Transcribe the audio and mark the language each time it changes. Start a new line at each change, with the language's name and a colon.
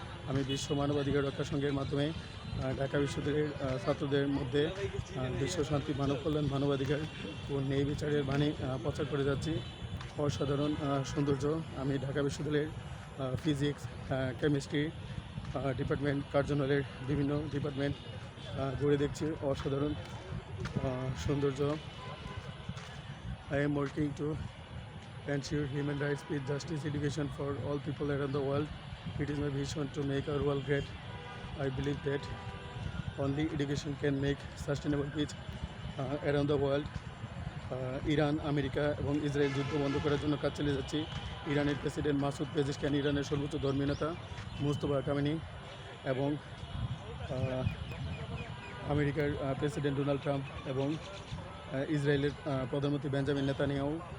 Bangla: আমি বিশ্ব মানবাধিকার রক্ষা সংঘের মাধ্যমে ঢাকা বিশ্ববিদ্যালয়ের ছাত্রদের মধ্যে বিশ্ব শান্তি, মানব কল্যাণ, মানবাধিকার ও ন্যায় বিচারের বাণী প্রচার করে যাচ্ছি। অসাধারণ সৌন্দর্য। আমি ঢাকা বিশ্ববিদ্যালয়ের ফিজিক্স, কেমিস্ট্রি ডিপার্টমেন্ট, কার্জন হলের বিভিন্ন ডিপার্টমেন্ট ঘুরে দেখছি। অসাধারণ সৌন্দর্য।
English: I am working to ensure human rights, peace, justice, education for all people around the world. It is my vision to make our world great. I believe that only education can make sustainable peace around the world.
Bangla: Iran, America এবং Israel যুদ্ধ বন্ধ করার জন্য কাজ চালিয়ে যাচ্ছি। ইরানের president Masoud Pezeshkian, ইরানের সর্বোচ্চ ধর্মীয় নেতা মুস্তফা কামেনি এবং আমেরিকার প্রেসিডেন্ট ডোনাল্ড ট্রাম্প এবং ইসরায়েলের প্রধানমন্ত্রী বেঞ্জামিন নেতানিয়াহু,